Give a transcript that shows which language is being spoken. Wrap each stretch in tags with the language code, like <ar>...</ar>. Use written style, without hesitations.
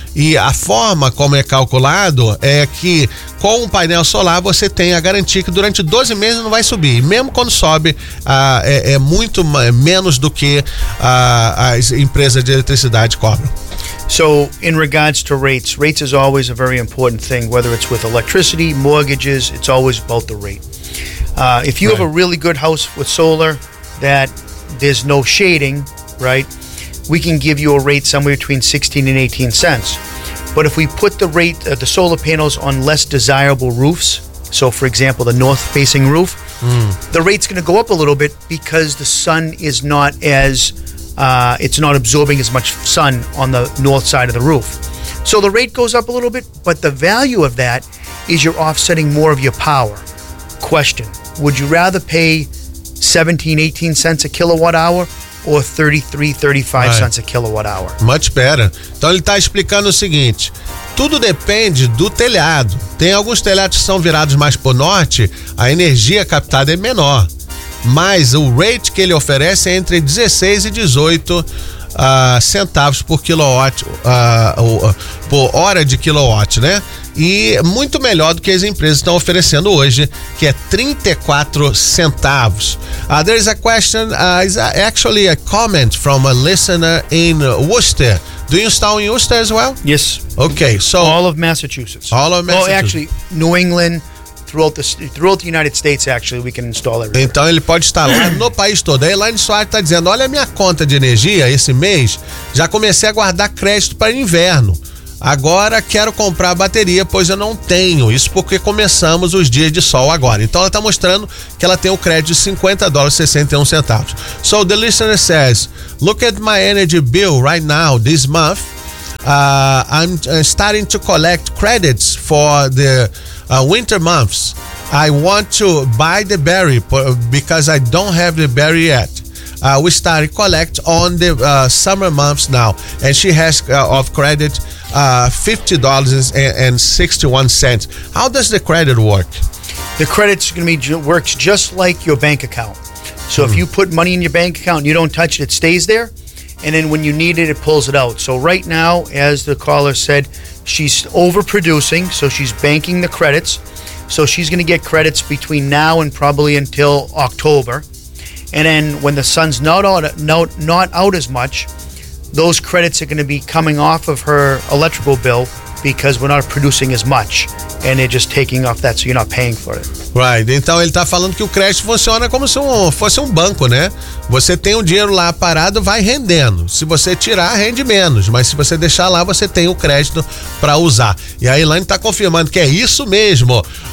<pt>E a forma como é calculado é que com o painel solar você tem a garantia que durante 12 meses não vai subir. E mesmo quando sobe, é muito menos do que as empresas de eletricidade cobram.</pt> <en>So, in regards to rates, rates is always a very important thing, whether it's with electricity, mortgages, it's always about the rate. If you right. have a really good house with solar that there's no shading, right, we can give you a rate somewhere between 16 and 18 cents. But if we put the rate, the solar panels on less desirable roofs, so for example, the north-facing roof, the rate's going to go up a little bit because the sun is not as... it's not absorbing as much sun on the north side of the roof. So the rate goes up a little bit, but the value of that is you're offsetting more of your power. Question, would you rather pay 17, 18 cents a kilowatt hour or 33, 35 right. cents a kilowatt hour? Much better.</en> <pt>Então ele está explicando o seguinte, tudo depende do telhado. Tem alguns telhados que são virados mais para o norte, a energia captada é menor. Mas o rate que ele oferece é entre 16 e 18 centavos por quilowatt, por hora de quilowatt, né? E muito melhor do que as empresas estão oferecendo hoje, que é 34 centavos.</pt> <en>There is a question, is actually a comment from a listener in Worcester, Do you install in Worcester as well? Yes. Okay, so all of Massachusetts. All of Massachusetts. Well, actually, New England, throughout the United States, actually, we can install everywhere.</en> <pt>Então ele pode instalar no país todo. A Elaine Soares está dizendo, olha a minha conta de energia esse mês, já comecei a guardar crédito para inverno. Agora quero comprar a bateria, pois eu não tenho. Isso porque começamos os dias de sol agora. Então ela está mostrando que ela tem o crédito de $50.61.</pt> <en>So the listener says, look at my energy bill right now, this month. I'm starting to collect credits for the winter months. I want to buy the battery because I don't have the battery yet. We started collect on the summer months now. And she has of credit $50.61. How does the credit work? The credit's going to be works just like your bank account. So if you put money in your bank account and you don't touch it, it stays there. And then when you need it, it pulls it out. So right now, as the caller said, she's overproducing. So she's banking the credits. So she's going to get credits between now and probably until October. And then when the sun's not out as much, those credits are going to be coming off of her electrical bill because we're not producing as much. And they're just taking off that, so you're not paying for it. Right.</en> <pt>Então ele está falando que o crédito funciona como se fosse um banco, né? Você tem um dinheiro lá parado, vai rendendo. Se você tirar, rende menos. Mas se você deixar lá, você tem o crédito para usar. E a Elaine está confirmando que é isso mesmo.</pt>